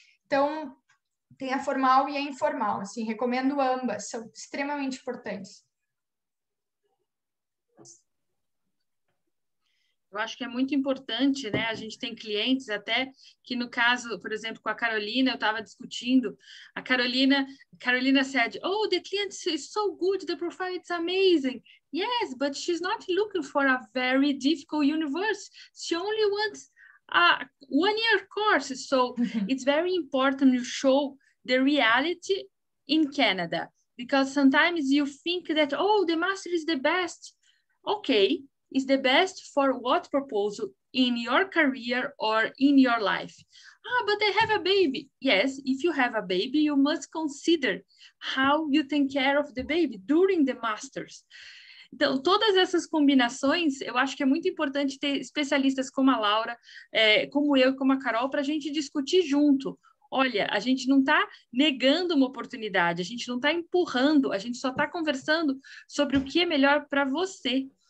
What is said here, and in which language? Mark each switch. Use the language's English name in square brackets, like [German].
[Portuguese] Então, tem a formal e a informal. Assim, recomendo ambas, são extremamente importantes. Eu acho que é muito importante, né? A gente tem clientes até que, no caso, por exemplo, com a Carolina, eu estava discutindo. [English] A Carolina said, "Oh, the client is so good, the profile is amazing." Yes, but she's not looking for a very difficult universe. She only wants a one-year course. So it's very important you show the reality in Canada, because sometimes you think that, oh, the master is the best. Okay. Is the best for what proposal in your career or in your life? Ah, but I have a baby. Yes, if you have a baby, you must consider how you take care of the baby during the masters. [Portuguese] Então, todas essas combinações, eu acho que é muito importante ter especialistas como a Laura, como eu, como a Carol, para a gente discutir junto. Olha, a gente não está negando uma oportunidade, a gente não está empurrando, a gente só está conversando sobre o que é melhor para você.